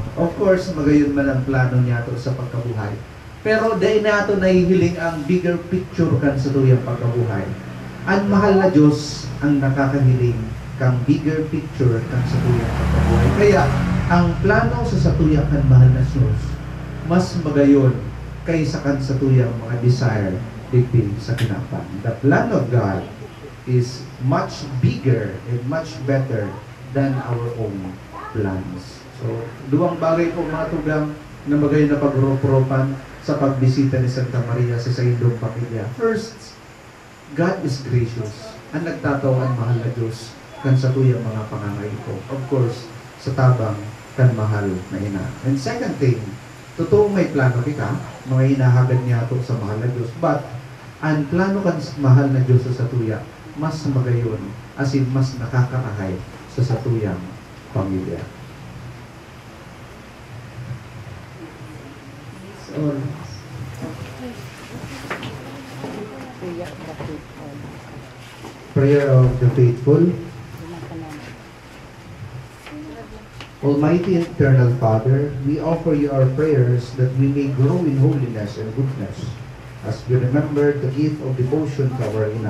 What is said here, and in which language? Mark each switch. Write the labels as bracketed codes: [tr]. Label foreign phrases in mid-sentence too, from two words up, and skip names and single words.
[bik] Of course, magayon man ang plano niya to sa pagkabuhay. Pero dahil nato nahihiling ang [en] bigger picture [bik] kan sa tuyang pagkabuhay. Ang mahal na Diyos ang nakakahiling kang [en] bigger picture [bik] kan sa tuyang pagkabuhay. Kaya, ang plano sa satuyang kan mahal na Diyos, mas magayon kaysa kan sa tuyang mga desire dipil sa kinapan. [en] The plan of God is much bigger and much better than our own plans. So, [bik] duwang bagay po mga tugang na magayon na pagpropropan sa pagbisita ni Santa Maria sa Indong pamilya. [en] First, God is gracious. [bik] Ang nagtatawa ang mahal na Diyos kan sa tuyang mga pangangaipo. [en] Of course, [bik] sa tabang kan mahal na ina. [en] And second thing, [bik] totoong may plano kita, mga hinahagad niya ito sa mahal na Diyos. But, ang plano kan mahal na Diyos sa satuya, mas magayon, as in mas nakakarahay sa satuyang pamilya. [en] So, prayer of the faithful. Almighty and eternal Father, we offer you our prayers that we may grow in holiness and goodness as we remember the gift of devotion to our Ina.